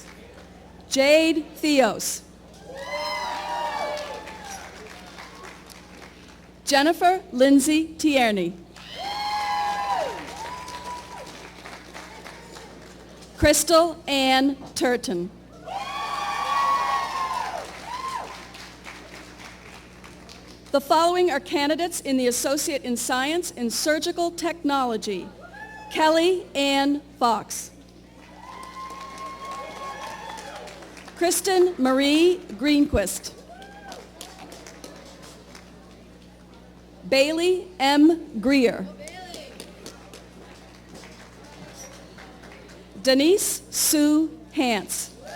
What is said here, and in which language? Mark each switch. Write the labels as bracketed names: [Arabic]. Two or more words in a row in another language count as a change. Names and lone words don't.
[English] Jade Theos. Jennifer Lindsay Tierney. Crystal Ann Turton. The following are candidates in the Associate in Science in Surgical Technology. Kelly Ann Fox. Kristen Marie Greenquist. Bailey M. Greer. Denise Sue Hance.